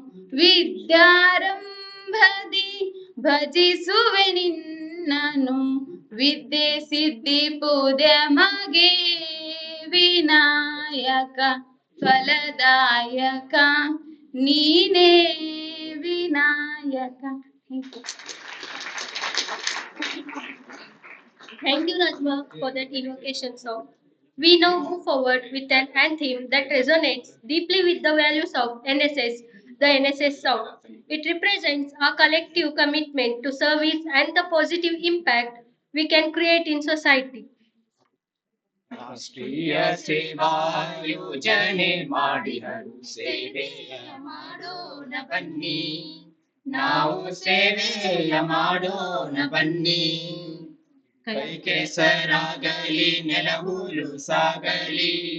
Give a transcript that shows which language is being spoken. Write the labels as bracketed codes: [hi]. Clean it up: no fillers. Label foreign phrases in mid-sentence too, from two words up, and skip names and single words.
[kn] ವಿದ್ಯಾರಂಭದಿ ಭಜಿಸುವೆ ನಿನ್ನನು ವಿದ್ಯೆ ಸಿದ್ಧಿ ಪೂಜೆ ಮಗೆ ವಿನಾಯಕ ಫಲದಾಯಕ ನೀನೇ ವಿನಾಯಕ. [en] Thank you, Rajma, for that invocation song. We now move forward with an anthem that resonates deeply with the values of NSS, the NSS song. It represents our collective commitment to service and the positive impact we can create in society. [kn] ರಾಷ್ಟ್ರೀಯ ಸೇವಾ ಯೋಜನೆ ಮಾಡಿದರು ಸೇವೆಯ ಮಾಡೋಣ ಬನ್ನಿ ನಾವು ಸೇವೆಯ ಮಾಡೋಣ ಬನ್ನಿ ಕೈ ಕೆಸರಾಗಲಿ ನೆಲವೂಲು ಸಾಗಲಿ